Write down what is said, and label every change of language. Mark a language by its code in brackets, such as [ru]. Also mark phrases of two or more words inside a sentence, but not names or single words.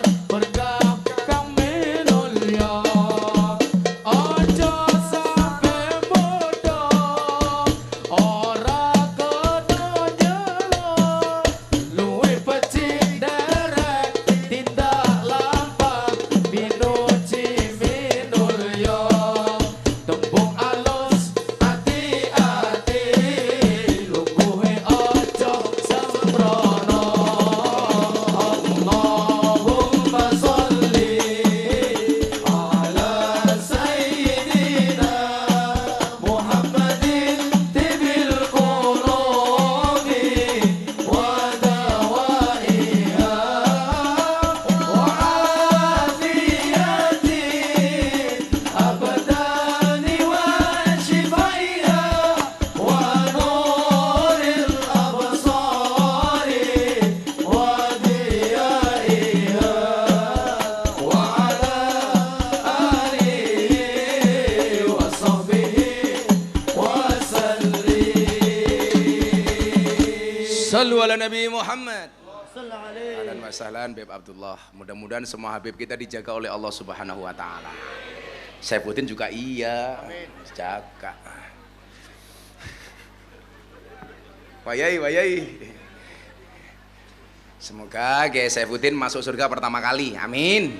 [jv] berkah kang minulya aja sampe bodoh ora ketonjelo luwih becik derek tindak lampah pinuji minulya tembung alus ati-ati lungguhe aja sembrono [ar] اللهم صل على سيدنا محمد طب القلوب و دوائها و عافية الأبدان و شفائها و نور الأبصار و ضيائها و على آله و صحبه و سلم. صلوا على النبي محمد. أهلا و سهلا Beb Abdullah. [id] Mudah-mudahan semua Habib kita dijaga oleh Allah [ar] سبحانه و تعالى. [id] Saifuddin juga iya. Jaga. Wayai. Semoga Kiai Saifuddin masuk surga pertama kali, amin.